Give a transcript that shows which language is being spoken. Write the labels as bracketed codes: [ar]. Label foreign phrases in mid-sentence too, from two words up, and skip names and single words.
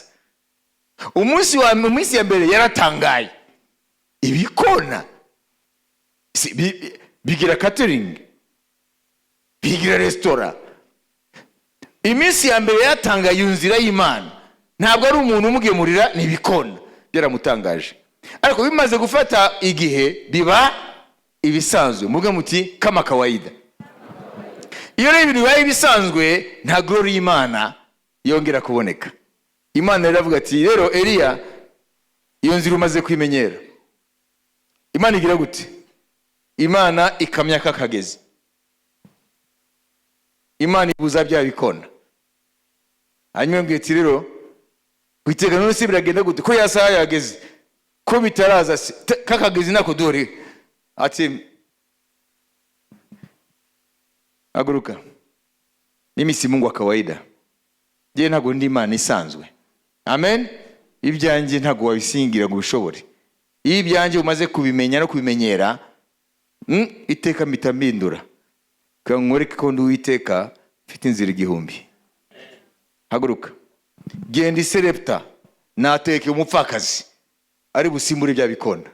[rw] Umunsi ya mbere yaratangaye, ibikona bigira catering, bigira restaurant. Iminsi ya mbere yatangaye iyo nzira y'Imana, ntabwo ari umuntu umugemurira, ni ibikona. Byaramutangaje. Ariko bimaze gufata igihe biba ibisanzwe. Muvuga muti [sw] kama kawaida. [rw] Iyo rero ibintu bibaye ibisanzwe, nta glory y'Imana yongera kuboneka. Imana iravuga ati rero Eliya, iyo nzira umaze kwimenyera. Imana igira gute? Imana ikamya kakagezi. Imana ibuza bya bikona. Hanyuma ngiye ati rero kwitega none se biragenda gute ko yasaha yageze, ko bitaraza kakagezi nako dore. Ati aguruka, [sw] mimi si Mungu wa kawaida, [rw] je ntago ndi Imana isanzwe. Amen. Ibyanjye ntago wabisingira ngo bishobore. Ibyanjye umaze kubimenya no kubimenyera, iteka mitambindura kankwereke ko ndi Uwiteka mfite inzira igihumbi. Haguruka, genda Serepta nateke umupfakazi ari busimbure bya bikona.